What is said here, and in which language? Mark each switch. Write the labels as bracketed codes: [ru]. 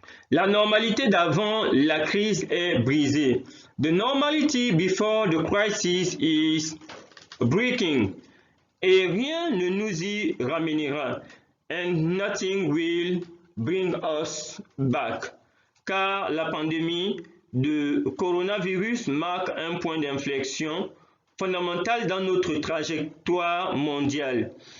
[fr] La normalité d'avant la crise est brisée. [en] The normality before the crisis is breaking. [fr] Et rien ne nous y ramènera. [en] And nothing will bring us back. [fr] Car la pandémie de coronavirus marque un point d'inflexion fondamental dans notre trajectoire mondiale.